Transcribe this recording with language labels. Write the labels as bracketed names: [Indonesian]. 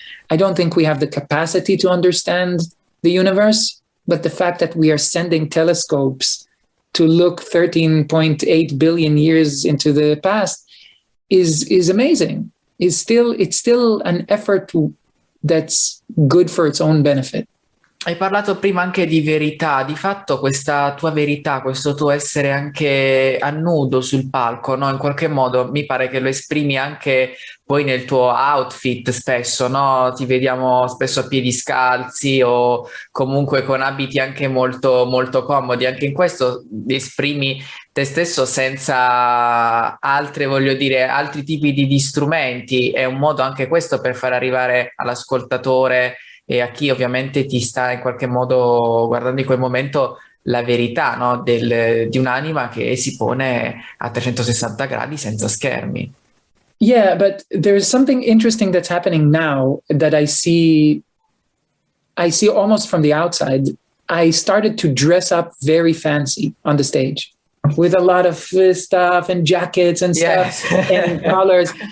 [English] I don't think we have the capacity to understand the universe, but the fact that we are sending telescopes to look 13.8 billion years into the past is amazing. It's still an effort that's good for its own benefit. [Italian] Hai parlato prima anche di verità, di fatto questa tua verità, questo tuo essere anche a nudo sul palco, no? In qualche modo mi pare che lo esprimi anche poi nel tuo outfit spesso, no? Ti vediamo spesso a piedi scalzi o comunque con abiti anche molto, molto comodi. Anche in questo esprimi te stesso senza altri tipi di strumenti. È un modo anche questo per far arrivare all'ascoltatore e a chi ovviamente ti sta in qualche modo guardando in quel momento la verità, no? Di un'anima che si pone a 360 gradi senza schermi. [English] Yeah, but there's something interesting that's happening now that I see almost from the outside. I started to dress up very fancy on the stage with a lot of stuff and jackets and stuff. Yes. And colors.